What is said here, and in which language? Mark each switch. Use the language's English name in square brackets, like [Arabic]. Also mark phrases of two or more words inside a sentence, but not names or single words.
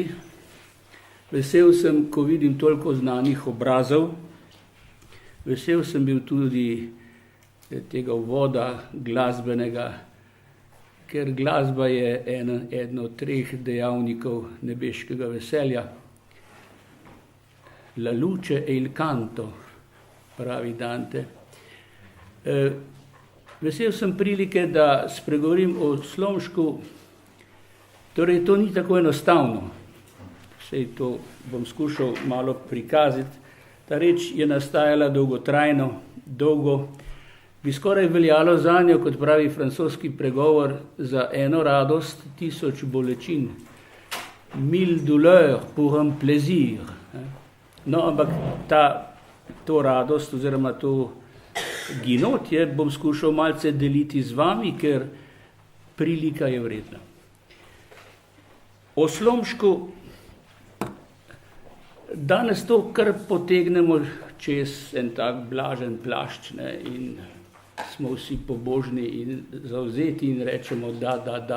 [Slovenian] Vesel sem, ko vidim toliko znanih obrazov. Vesel sem bil tudi tega uvoda glasbenega, ker glasba je eden od treh dejavnikov nebeškega veselja. [Italian] La luce e il canto, [Slovenian] pravi Dante. Vesel sem prilike, da spregovorim o Slomšku. Torej, to ni tako enostavno. Sej to bom skušal malo prikazati. Ta reč je nastajala dolgotrajno, dolgo. Bi skoraj veljalo zanjo, kot pravi francoski pregovor, za eno radost 1000 bolečin. [French] Mille douleurs pour un plaisir. [Slovenian] No, ampak to radost oziroma to ginotje bom skušal malce deliti z vami, ker prilika je vredna. O Slomšku danes to kar potegnemo čez en tak blažen plašč, ne, in smo vsi pobožni in zavzeti in rečemo da.